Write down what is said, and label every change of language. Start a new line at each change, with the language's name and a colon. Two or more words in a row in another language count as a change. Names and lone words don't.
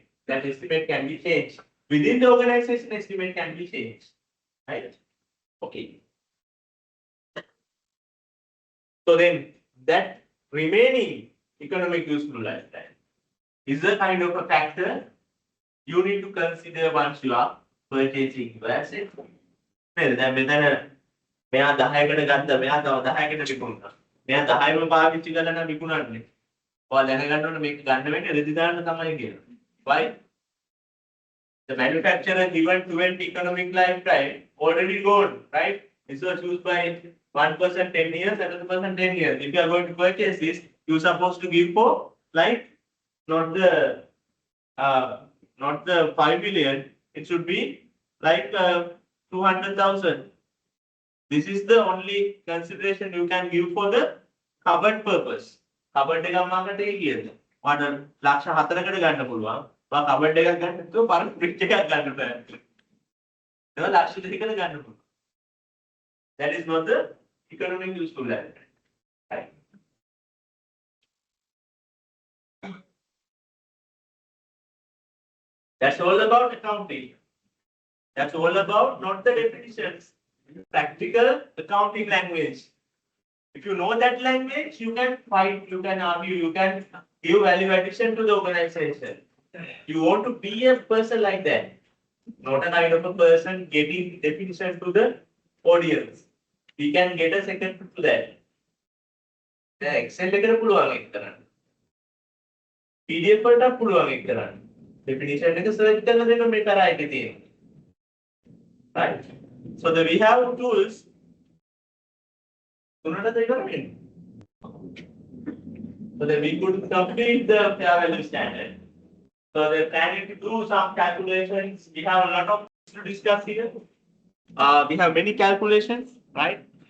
English: That estimate can be changed. Within the organization, estimate can be changed, right? Okay. So then that remaining economic useful lifetime is a kind of a factor you need to consider once you are purchasing your asset.
Sinhala: දැන් මෙතන මෙයා 10කට ගත්තා මෙයා තව 10කට විකුණුවා. මෙයා 10ම පාවිච්චි කරලා නම් විකුණන්නේ. ඔයා දැනගන්න ඕනේ මේක ගන්න වෙන්නේ රෙදි දාන්න තමයි කියලා.
English: Why? The manufacturer given 20 economic lifetime already gone, right? This was used by one person 10 years, another person 10 years. If you are going to purchase this, you're supposed to give for like not the 5 million. It should be like 200,000. This is the only consideration you can give for the covered purpose.
Sinhala: Covered එක මාකට කියද? ඔයාට ලක්ෂ 4කට ගන්න පුළුවන්. ඔයා covered එකක් ගන්න නැතුව පරණ fridge එකක් ගන්න බෑ. ඒක ලක්ෂ 2කට ගන්න පුළුවන්.
English: That is not the economic useful lifetime. Right? That's all about accounting. That's all about not the definitions. Practical accounting language. If you know that language, you can fight, you can argue, you can give value addition to the organization. You want to be a person like that, not a kind of a person getting definition to the audience. We can get a second to that.
Sinhala: The Excel එකට පුළුවන් ඒක කරන්න. PDF වලට පුළුවන් ඒක කරන්න. Definition එක search කරලා දෙන්න මේ කරා එකේ තියෙනවා.
English: Right? So we have tools. So that we could complete the fair value standard. So they're planning to do some calculations. We have a lot of things to discuss here. We have many calculations, right?